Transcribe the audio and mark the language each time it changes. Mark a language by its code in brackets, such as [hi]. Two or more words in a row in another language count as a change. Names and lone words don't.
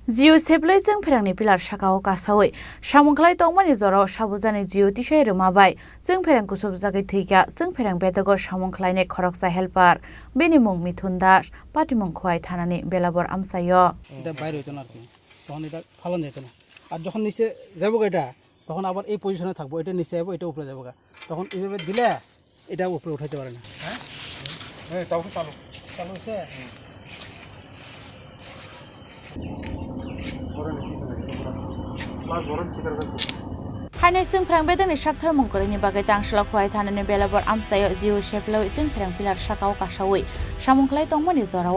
[trp] जिउ सेप्लाइ जों फेरांनि पिलार साकाओ कासावै सामुंखलाय तंमानि जराव साबुजानि जिउ तिसाय रुमाबाय जों फेरांखौ सबजागै थैगा जों फेरां बेदगो सामुंखलायने खरकसा हेल्पार बेनि मुं मिथुन दास पाटिमुं खहाय थानानि बेलाबर आमसायो [bn] এটা বাইরে হইতো না আর কি তখন এটা ফালানো যেত না আর যখন নিচে যাবো এটা তখন আবার এই পজিশনে থাকবো এটা নিচে যাবো এটা উপরে যাবো তখন এইভাবে দিলে এটা উপরে উঠাইতে পারে না হ্যাঁ হ্যাঁ তখন চালু চালু হচ্ছে [trp] हायनाय जों फेरां बेदगनि साक्थार मंकरिनि बागै तांसला खहाय थानानि बेलाबर आमसायो जिउ सेप्लाइ जों फेरां पिलार साकाओ कासावै सामुंखलाय तंमानि जराव